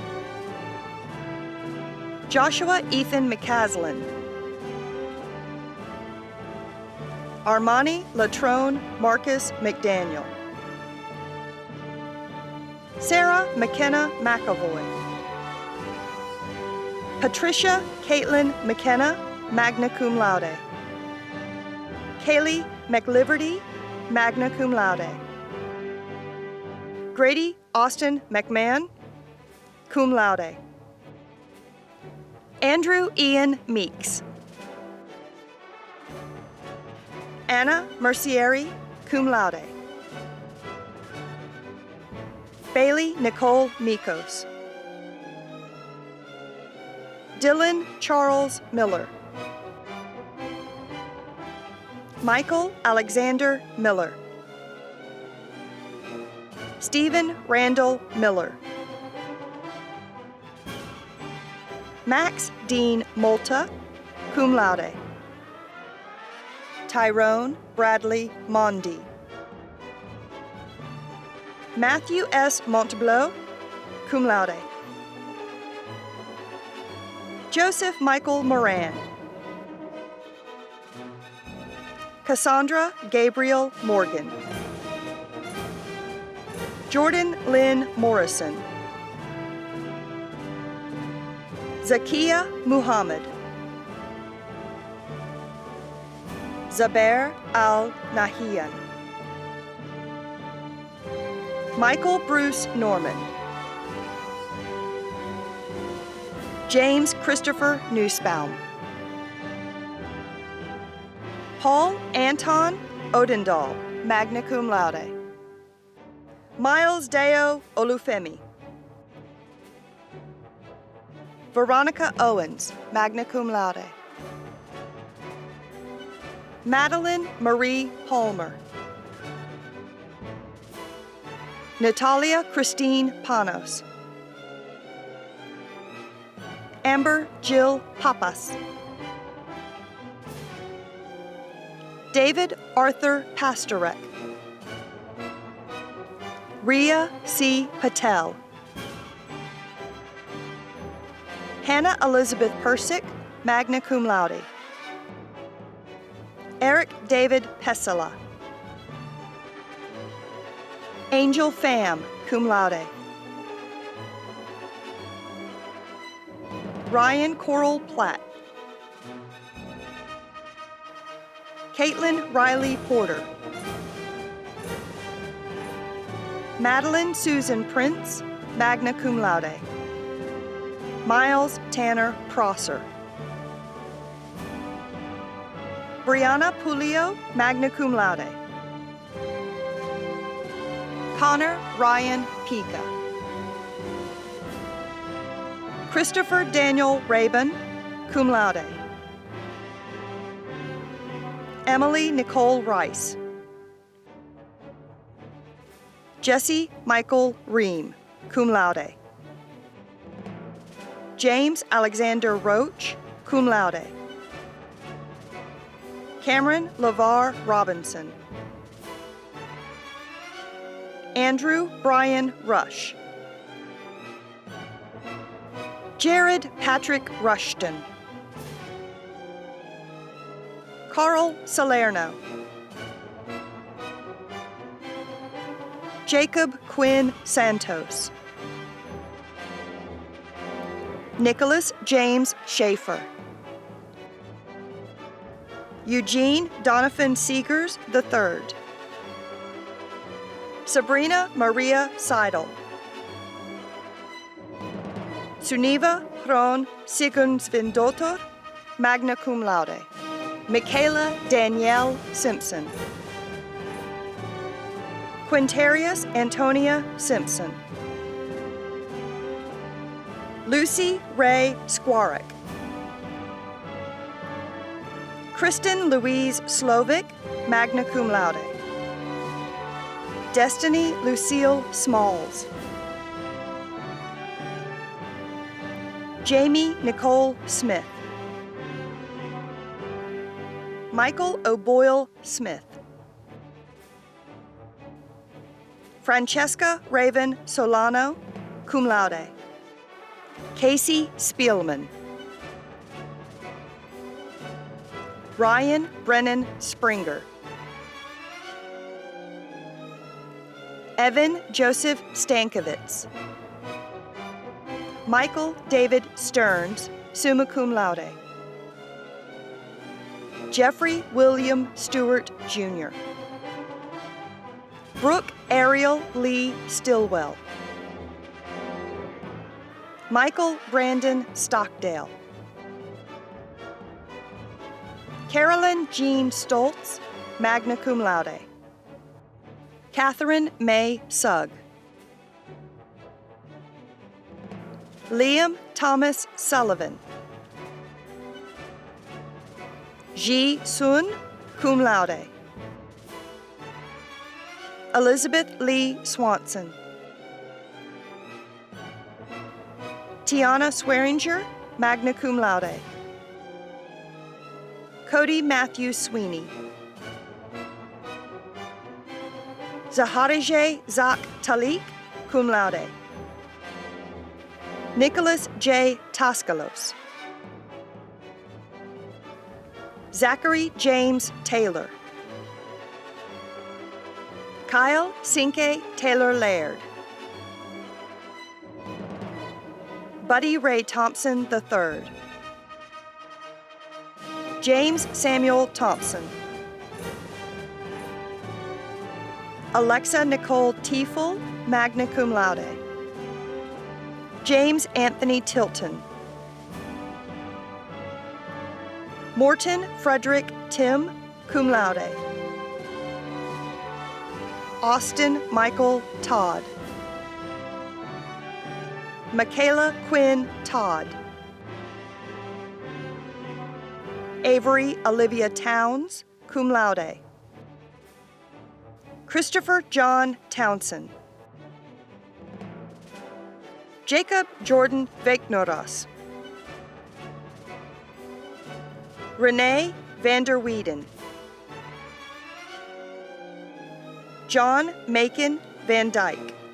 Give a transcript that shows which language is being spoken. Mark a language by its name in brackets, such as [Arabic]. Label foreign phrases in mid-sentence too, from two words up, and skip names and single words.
[English] Joshua Ethan McCaslin. Armani Latrone Marcus McDaniel. Sarah McKenna McAvoy. Patricia Caitlin McKenna, [Latin] magna cum laude. [English] Kaylee McLiverty, [Latin] magna cum laude. [English] Grady Austin McMahon, [Latin] cum laude. [English] Andrew Ian Meeks. Anna Mercieri, [Latin] cum laude. [English] Bailey Nicole Mikos. Dylan Charles Miller. Michael Alexander Miller. Stephen Randall Miller. Max Dean Molta, [Latin] cum laude. [English] Tyrone Bradley Mondi. Matthew S. Montebleau, [Latin] cum laude. [English] Joseph Michael Moran. Cassandra Gabriel Morgan. Jordan Lynn Morrison. Zakia Muhammad. Zaber Al-Nahian. Michael Bruce Norman. James Christopher Nussbaum. Paul Anton Odendahl, [Latin] magna cum laude. [English] Miles Deo Olufemi. Veronica Owens, [Latin] magna cum laude. [English] Madeline Marie Palmer. Natalia Christine Panos. Amber Jill Papas. David Arthur Pastorek. Ria C. Patel. Hannah Elizabeth Persick, [Latin] magna cum laude. [English] Eric David Pesela. Angel Pham, [Latin] cum laude. [English] Ryan Coral Platt. Caitlin Riley Porter. Madeline Susan Prince, [Latin] magna cum laude. [English] Miles Tanner Prosser. Brianna Pulio, [Latin] magna cum laude. [English] Connor Ryan Pica. Christopher Daniel Rabin, [Latin] cum laude. [English] Emily Nicole Rice. Jesse Michael Ream, [Latin] cum laude. [English] James Alexander Roach, [Latin] cum laude. [English] Cameron LeVar Robinson. Andrew Brian Rush. Jared Patrick Rushton. Carl Salerno. Jacob Quinn Santos. Nicholas James Schaefer. Eugene Donovan Seegers III. Sabrina Maria Seidel. Suniva Hron Sigurdsvindottir, [Latin] magna cum laude. [English] Michaela Danielle Simpson. Quintarius Antonia Simpson. Lucy Ray Squarek. Kristen Louise Slovic, [Latin] magna cum laude. [English] Destiny Lucille Smalls. Jamie Nicole Smith. Michael O'Boyle Smith. Francesca Raven Solano, [Latin] cum laude. [English] Casey Spielman. Ryan Brennan Springer. Evan Joseph Stankovitz. Michael David Stearns, [Latin] summa cum laude. [English] Jeffrey William Stewart, Jr. Brooke Ariel Lee Stillwell. Michael Brandon Stockdale. Carolyn Jean Stoltz, [Latin] magna cum laude. [English] Catherine May Sugg. Liam Thomas Sullivan. Ji Sun, [Latin] cum laude. [English] Elizabeth Lee Swanson. Tiana Swearinger, [Latin] magna cum laude. [English] Cody Matthew Sweeney. Zaharijeh Zak Talik, [Latin] cum laude. [English] Nicholas J. Taskalos. Zachary James Taylor. Kyle Cinque Taylor Laird. Buddy Ray Thompson III. James Samuel Thompson. Alexa Nicole Tiefel, [Latin] magna cum laude. [English] James Anthony Tilton. Morton Frederick Tim, [Latin] cum laude. [English] Austin Michael Todd. Michaela Quinn Todd. Avery Olivia Towns, [Latin] cum laude. [English] Christopher John Townsend. Jacob Jordan Veknoras. Renee Vander Weeden. John Macon Van Dyke.